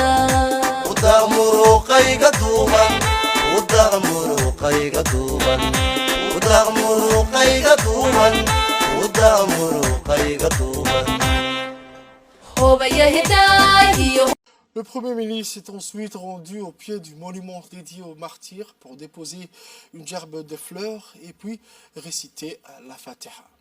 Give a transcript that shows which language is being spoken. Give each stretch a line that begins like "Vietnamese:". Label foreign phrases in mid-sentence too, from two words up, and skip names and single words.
Somali: udaqmuruuqayga duuban
French: Le Premier ministre s'est ensuite rendu au pied du monument dédié aux martyrs pour déposer une gerbe de fleurs et puis réciter la Fatiha.